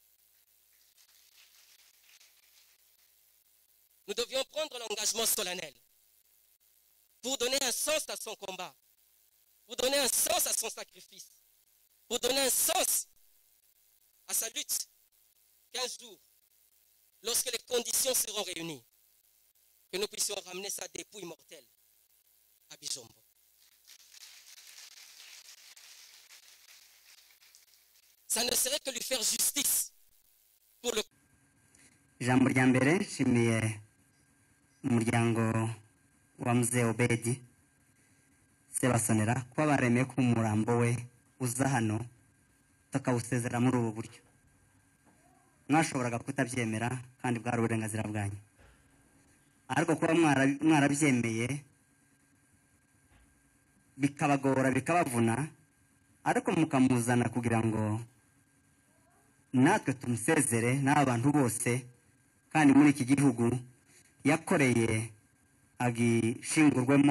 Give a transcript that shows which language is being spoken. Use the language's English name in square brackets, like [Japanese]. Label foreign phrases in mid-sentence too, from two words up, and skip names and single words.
[French] Nous devions prendre l'engagement solennel pour donner un sens à son combat, pour donner un sens à son sacrifice, pour donner un sens à sa lutte, qu'un jour, lorsque les conditions seront réunies, que nous puissions ramener sa dépouille mortelle à Bijombo. Ça ne serait que lui faire justice pour le... [Kinyarwanda] ijambo rya mbere nshimiye umuryango wa Mzee Obedi Sebasonera kuba baremeye ko umurambo we uza hano tukawusezera muri ubu buryo. Mwashoboraga kutabyemera kandi bwari uburenganzira bwanyu, ariko kuba mwarabyemeye bikabagora bikabavuna, ariko mukamuzana kugira ngo natwe tumusezere n'abantu bose, kandi muri iki gihugu yakoreye agishingurwemo.